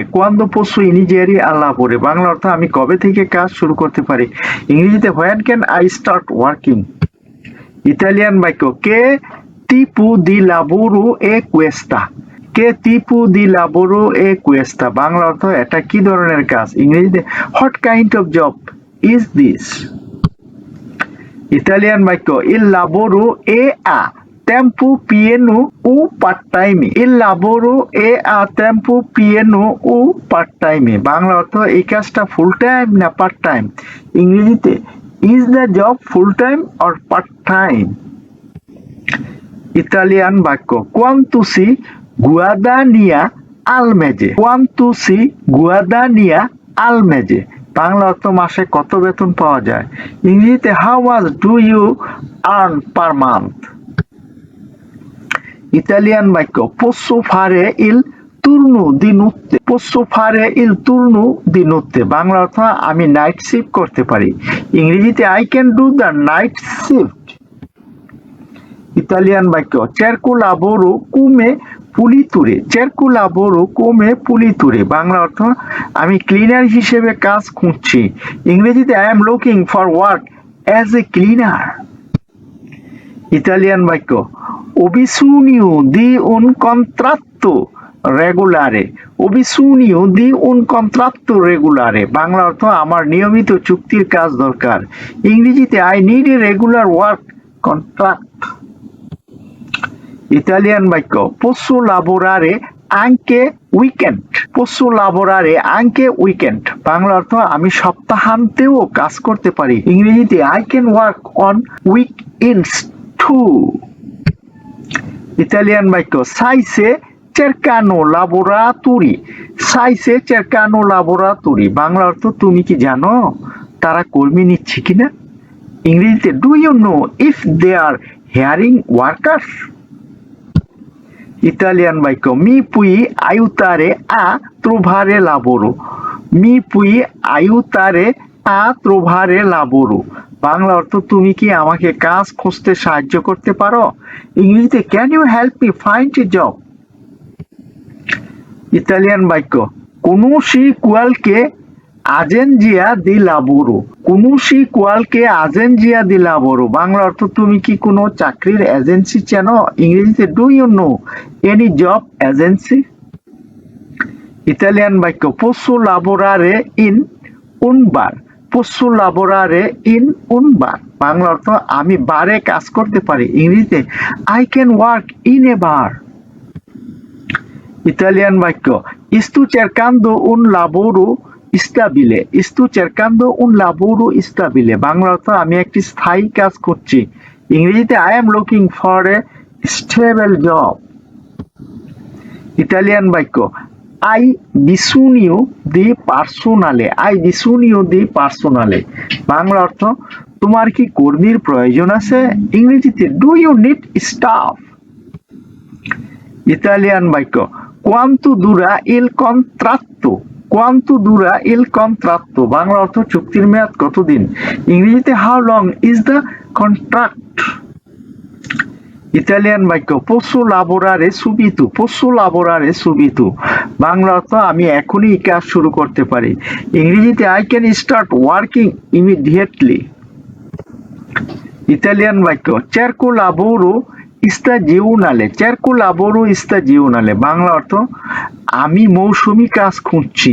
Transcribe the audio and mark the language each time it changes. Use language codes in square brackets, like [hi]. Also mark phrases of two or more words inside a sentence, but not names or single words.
[it] quando posso iniziare a lavorare [bn] বাংলা অর্থ আমি কবে থেকে কাজ শুরু করতে পারি। [it] ইংরেজিতে [en] when can I start working. [bn] ইতালিয়ান বাক্য [it] che tipo di lavoro è questa. che tipo di lavoro è questa [bn] বাংলা অর্থ এটা কি ধরনের কাজ। [it] ইংরেজিতে [en] what kind of job is this. [bn] ইতালিয়ান বাক্য [it] il lavoro è a tempo pieno o part-time. Il lavoro è a tempo pieno o part-time [bn] বাংলা অর্থ এই কাজটা [en] full time [bn] না [en] part time. ইংরেজিতে ইজ দ্য জব ফুল টাইম অর পার্ট টাইম। [bn] ইতালিয়ান বাক্য [it] quanto si guadagna al mese। quanto si guadagna al mese [bn] বাংলা অর্থ মাসে কত বেতন পাওয়া যায়। [en] ইংরেজিতে how much do you earn per month। [bn] ইতালিয়ান বাক্য [it] posso fare il turno di notte। posso fare il turno di notte [bn] বাংলা অর্থ আমি [en] night shift [bn] করতে পারি। [en] ইংরেজিতে I can do the night shift। [bn] ইতালিয়ান বাক্য [it] cerco lavoro come pulitore। cerco lavoro come pulitore [bn] বাংলা অর্থ আমি ক্লিনার হিসেবে কাজ খুঁজছি। [en] ইংরেজিতে I am looking for work as a cleaner। [bn] ইতালিয়ান বাক্য [it] ho bisogno di un contratto regolare। ho bisogno di un contratto regolare [bn] বাংলা অর্থ আমার নিয়মিত চুক্তির কাজ দরকার। [en] ইংরেজিতে I need a regular work contract। [bn] ইতালিয়ান বাক্য [it] posso lavorare anche weekend। posso lavorare anche weekend [bn] বাংলা অর্থ আমি সপ্তাহান্তেও কাজ করতে পারি। [en] ইংরেজিতে I can work on weekends too। [bn] ইতালিয়ান বাক্য [it] sai se cercano lavoratori। sai se cercano lavoratori [bn] বাংলা অর্থ তুমি কি জানো তারা কর্মী নিচ্ছে কিনা। [en] ইংরেজিতে do you know if they are hiring workers। [bn] ইতালিয়ান বাক্য [it] mi puoi aiutare a trovare lavoro। mi puoi aiutare a trovare lavoro [bn] বাংলা অর্থ তুমি কি আমাকে কাজ খুঁজতে সাহায্য করতে পারো। [en] ইংরেজিতে can you help me find a job. [bn] ইতালিয়ান বাক্য [it] conosci qualche agenzia di lavoro। conosci qualche agenzia di lavoro [bn] বাংলা অর্থ তুমি কি কোনো চাকরির এজেন্সি চেনো। [en] ইংরেজিতে do you know any job agency. [bn] ইতালিয়ান বাক্য [it] posso lavorare in un bar। posso lavorare in un bar [bn] বাংলা অর্থ আমি বারে কাজ করতে পারি। [en] ইংরেজিতে I can work in a bar। [bn] ইতালিয়ান বাক্য [it] sto cercando un lavoro stabile। sto cercando un lavoro stabile [bn] বাংলা অর্থ আমি একটি স্থায়ী কাজ করছি। [en] ইংরেজিতে I am looking for a stable job। [bn] ইতালিয়ান বাক্য [it] I bisogno di personale। I bisogno di personale [bn] বাংলা অর্থ তোমার কি কর্মীর প্রয়োজন আছে। [en] ইংরেজিতে do you need staff। [bn] ইতালিয়ান বাক্য [it] quanto dura il contratto। quanto dura il contratto [bn] বাংলা অর্থ চুক্তির মেয়াদ কতদিন। [en] ইংরেজিতে how long is the contract। [bn] ইতালিয়ান বাক্য [it] posso lavorare subito, posso lavorare subito, [bn] বাংলা অর্থ আমি এখনই কাজ শুরু করতে পারি। [en] ইংরেজিতে I can start working immediately. [bn] ইতালিয়ান বাক্য [it] cerco lavoro stagionale, cerco lavoro stagionale, [bn] বাংলা অর্থ আমি মৌসুমী কাজ খুঁজছি।